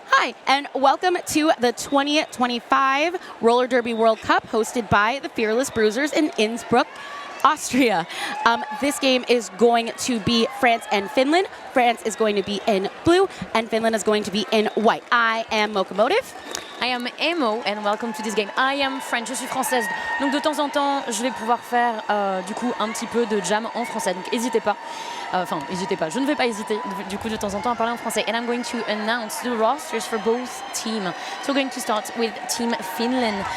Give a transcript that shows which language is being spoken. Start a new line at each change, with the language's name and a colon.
English: Hi, and welcome to the 2025 Roller Derby World Cup hosted by the Fearless Bruisers in Innsbruck, Austria. This game is going to be France and Finland. France is going to be in blue, and Finland is going to be in white. I am Mokomotive. I am Emo, and welcome to this game. I am French,
French: je suis française. Donc de temps en temps, je vais pouvoir faire du coup un petit peu de jam en français. Donc n'hésitez pas. Enfin, n'hésitez pas. Je ne vais pas hésiter du coup de temps en temps à parler en français.
English: And I'm going to announce the rosters for both teams. So we're going to start with Team Finland.